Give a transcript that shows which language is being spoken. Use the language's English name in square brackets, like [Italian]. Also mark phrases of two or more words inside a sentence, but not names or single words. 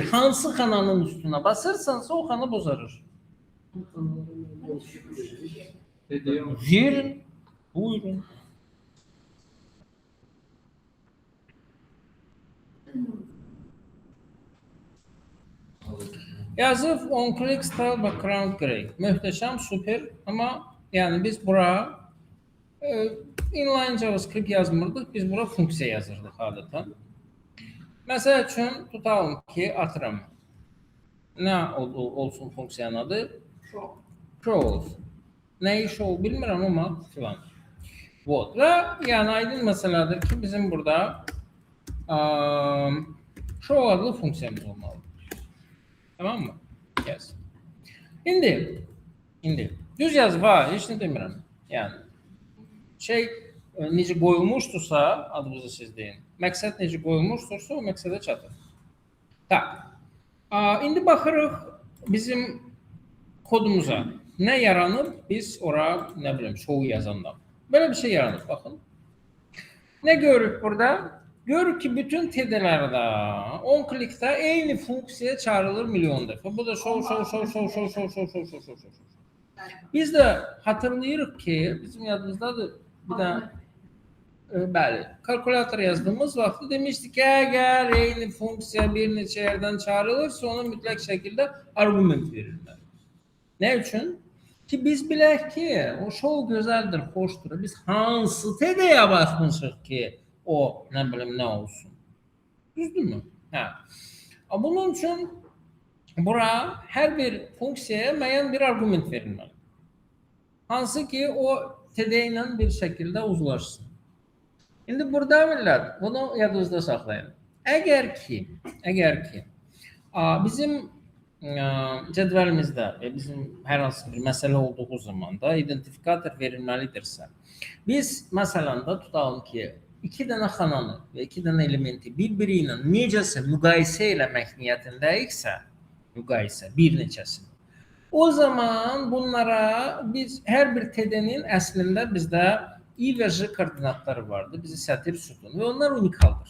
[Azerbaijani] Hansı xananın üstünə basırsansa o xana bozarır. Verin. Buyurun. [English] Yazıp on click style background gray. [Azerbaijani] Möhtəşəm, super ama yani biz bura [English] inline JavaScript [Azerbaijani] yazmırdıq. Biz bura funksiya yazırdıq adətən. Məsəl üçün tutalım ki, atıram. Nə olsun funksiyanın adı? Pro olsun. Ne iş ol bilmirəm ama filan. Вот. Ve yani aydın meseledir ki bizim burada show adlı fonksiyamız olmalı. [Turkish] Tamam mı? Yes. [Azerbaijani] İndi düz yazı var, hiç ne demirəm. Yani necə qoyulmuşdursa, adınızı siz deyin. Məqsəd necə qoyulmuşdursa o məqsədə çatır. Tak. İndi baxırıq bizim kodumuza. Ne yaranır? Biz ora ne bileyim show yazandan. [Turkish] Böyle bir şey yaranır bakın. [Azerbaijani] Ne görürük burada? [Turkish] Görürük ki bütün TD'lerde on klikte aynı funksiya çağrılır milyon defa. [Azerbaijani] Bu da show. Biz de hatırlayırıq ki bizim yadımızdadır bir de bəli, kalkulator yazdığımız vaxtı demişdik ki [Turkish] eğer aynı [Azerbaijani] funksiya bir neçə yerdən çağrılırsa ona mütləq şəkildə argument verirlər. Ne üçün? Ki biz bilək ki o show gözəldir, xoşdur. Biz hansı TD-yə baxmışıq ki o ne bileyim ne olsun. Düzdür mü? Ha. Bunun için bura her bir funksiyaya müəyyən bir argument verilməli. Hansı ki o TD ilə bir şəkildə uzlaşsın. İndi burada millət, bunu yadınızda saxlayın. Əgər ki, bizim cədvəlimizdə və bizim hər hansı bir məsələ olduğu zaman da identifikator verilməlidirsə, biz məsələn də tutalım ki, iki dənə xananı və iki dənə elementi bir-biri ilə necəsə müqayisə eləmək niyyətindəyiksə, bir neçəsini, o zaman bunlara biz hər bir TD-nin əslində bizdə I və J koordinatları vardır, bizi sətir sütun və onlar unikaldır.